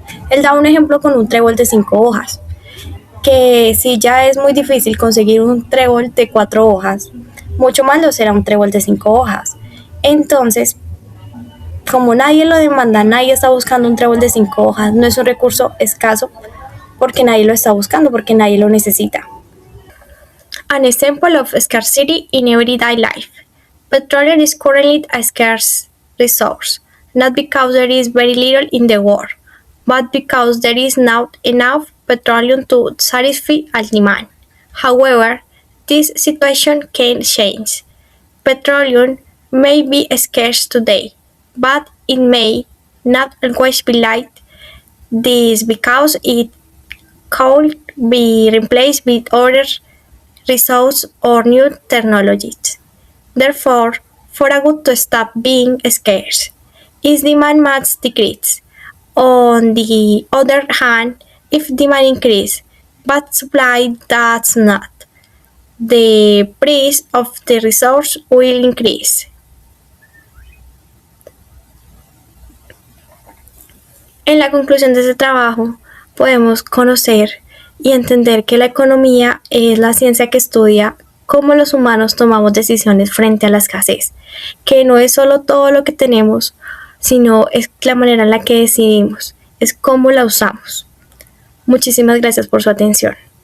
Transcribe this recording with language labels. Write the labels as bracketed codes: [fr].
[es] Él da un ejemplo con un trébol de 5 hojas, que si ya es muy difícil conseguir un trébol de 4 hojas, mucho más lo será un trébol de 5 hojas. Entonces, como nadie lo demanda, nadie está buscando un trébol de 5 hojas, no es un recurso escaso porque nadie lo está buscando, porque nadie lo necesita. [en] An example of scarcity in everyday life. Petroleum is currently a scarce resource, not because there is very little in the world, but because there is not enough petroleum to satisfy all demand. However, this situation can change. Petroleum may be scarce today, but it may not always be like this because it could be replaced with other resources or new technologies. Therefore, for a good to stop being scarce, its demand must decrease. On the other hand, if demand increases but supply does not, the price of the resource will increase. [es] En la conclusión de este trabajo, podemos conocer y entender que la economía es la ciencia que estudia cómo los humanos tomamos decisiones frente a la escasez, que no es solo todo lo que tenemos, sino es la manera en la que decidimos, es cómo la usamos. Muchísimas gracias por su atención.